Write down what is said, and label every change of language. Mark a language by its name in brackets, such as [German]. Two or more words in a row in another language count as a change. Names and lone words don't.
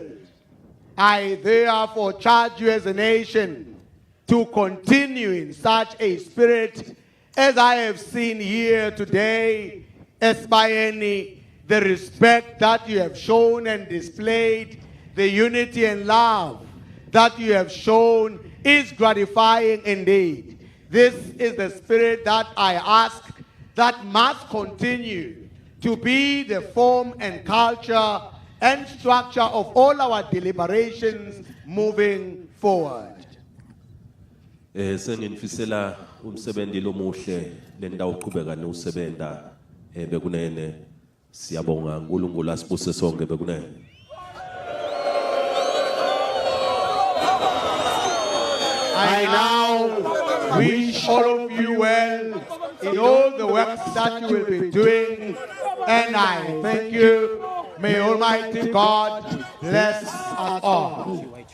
[English] I therefore charge you as a nation to continue in such a spirit as I have seen here today, Eswatini, the respect that you have shown and displayed, the unity and love that you have shown is gratifying indeed. This is the spirit that I ask that must continue to be the form and culture and structure of all our deliberations moving forward. [Swati] Sengifisela umsebenzi lomuhle lendawo uqhubeka nokusebenta bekunene siyabonga uNkulunkulu asibuse sonke bekunene. [English] I now wish all of you well in all the works that you will be doing, and I thank you. May Almighty God bless us all.